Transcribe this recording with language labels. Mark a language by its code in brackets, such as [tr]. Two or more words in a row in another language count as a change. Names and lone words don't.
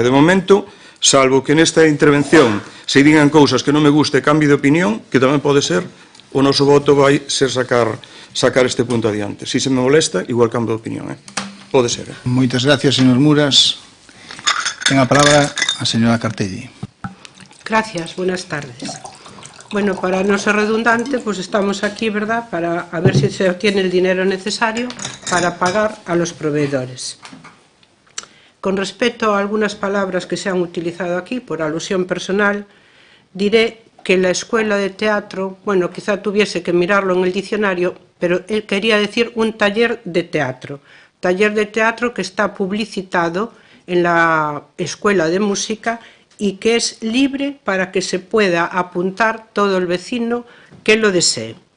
[gl] De momento, salvo que nesta intervención se digan cousas que non me guste, cambio de opinión, que tamén pode ser, o noso voto vai ser sacar este punto adiante. Se me molesta, igual cambio de opinión. Pode ser. Moitas gracias, señor Muras. Ten a palabra a señora Cartelli. [es] Gracias, buenas tardes. Bueno, para no ser redundante, pues estamos aquí, ¿verdad?, para a ver si se obtiene el dinero necesario para pagar a los proveedores. Con respecto a algunas palabras que se han utilizado aquí, por alusión personal, diré que la escuela de teatro, bueno, quizá tuviese que mirarlo en el diccionario, pero él quería decir un taller de teatro que está publicitado en la escuela de música y que es libre para que se pueda apuntar todo el vecino que lo desee.